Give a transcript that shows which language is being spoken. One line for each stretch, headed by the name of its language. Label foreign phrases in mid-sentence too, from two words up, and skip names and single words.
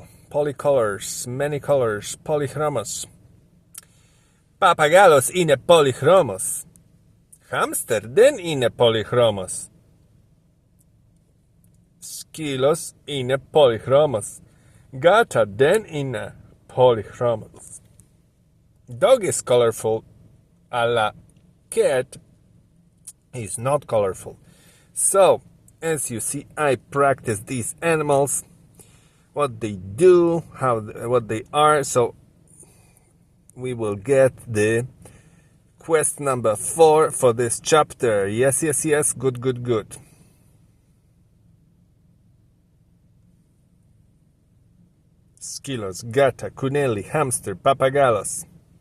English: Polycolors. Many colors. Polychromos.
Greek: Papagalos είναι polychromos. Hamster δεν είναι polychromos. Σκύλος είναι polychromos. Gata δεν είναι polychromos.
English: Dog is colorful. A cat is not colorful. So, as you see, I practice these animals, what they do, what they are. So we will get the quest number 4 for this chapter. Yes, yes, yes. Good, good, good.
Greek: Σκύλος, γάτα, κουνέλι, χάμστερ, παπαγάλος.